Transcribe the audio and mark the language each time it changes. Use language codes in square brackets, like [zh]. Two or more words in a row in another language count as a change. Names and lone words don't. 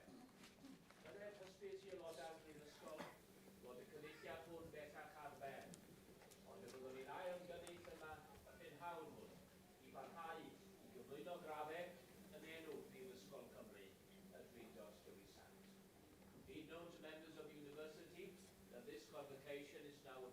[cy] Byddai'r hysbys i aelodau'r Brifysgol fod y cyfeithiad hwn bellach ar ben. Ond y byddwn ni'n ail ymgynnull yma y prynhawn hwn i barhau i gyflwyno graddau yn enw Brifysgol Cymru y Drindod Dewi Sant. [en] Be it known to members of the University that this convocation is